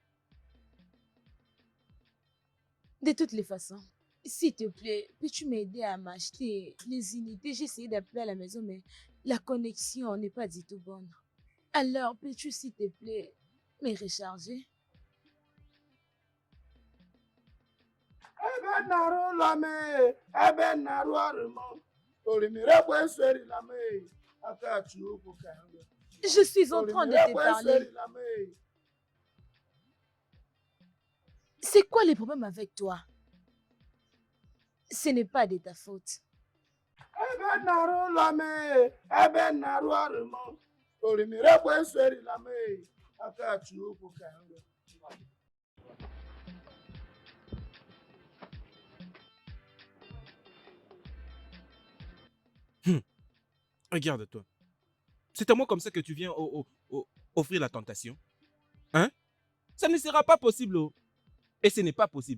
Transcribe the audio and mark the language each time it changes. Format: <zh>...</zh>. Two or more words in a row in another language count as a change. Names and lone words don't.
<fr>De toutes les façons, s'il te plaît, peux-tu m'aider à m'acheter les unités? J'ai essayé d'appeler à la maison, mais la connexion n'est pas du tout bonne. Alors, peux-tu, s'il te plaît, me recharger?</fr> <ig>Ebe narụ lame, ebe narụ arụmọ, olimire kwesịrị lame, aka chi ukwu ka nwe.</ig> <fr>Je suis en train de te parler.</fr> <ig>Lame.</ig> <fr>C'est quoi le problème avec toi? Ce n'est pas de ta faute.</fr> <ig>Ebe narụ lame, ebe narụ arụmọ, olimire kwesịrị lame, aka chi ukwu ka nwe.</ig> <fr>Regarde-toi. C'est à moi comme ça que tu viens offrir la tentation. Hein? Ça ne sera pas possible. Oh. Et ce n'est pas possible.</fr>